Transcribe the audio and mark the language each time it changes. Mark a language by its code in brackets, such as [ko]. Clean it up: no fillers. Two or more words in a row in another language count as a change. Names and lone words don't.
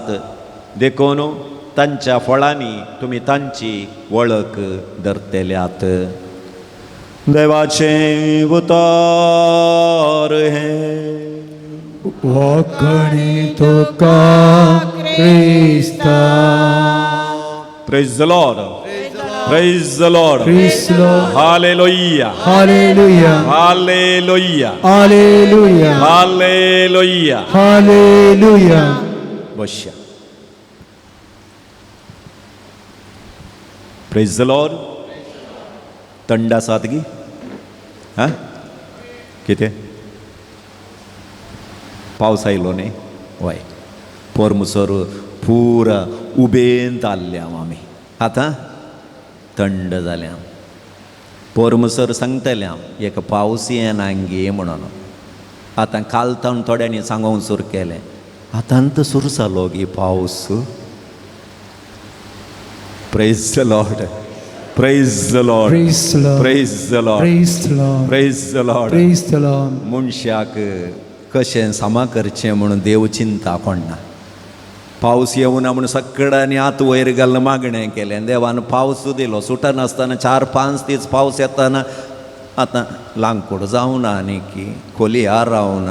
[kok] देखून तांच्या फळांनी तुमी तांची वळख धरतल्यात. देवाचे उतार हे वाकणे तुका क्रिस्ता. [en] Praise the Lord. Praise the Lord. Praise the Lord. Hallelujah. Hallelujah. Hallelujah. Hallelujah. Hallelujah. Hallelujah. बसया. Praise the Lord. [kok] थंड आसात गी? हां? कितें? पावस आयलो न्ही? वय. पोरमुसोर पुरा उबेंत आल्ले आमी. आतां थंड जालें. पोरमुसोर सांगतलें हांव एक पावस येना गे म्हणून. आतां कालतावन थोड्यांनी सांगूंक सुरू केलें. आतांत सुरू जालो गी पावस. [en] Praise the Lord. Praise the Lord. Praise the Lord. Praise the Lord. Praise the Lord. Praise the Lord. Praise the Lord. [kok] मनशाक कशें सामा करचें म्हणून देव चिंता कोणना. पावस येवना म्हणून सगळ्यांनी आत वयर घालून मागणें केलें. देवान पावस दिलो. सुटनासतना 4-5 दीस पावस येताना आतां लांकूड जावना आनी की खोलयार रावना.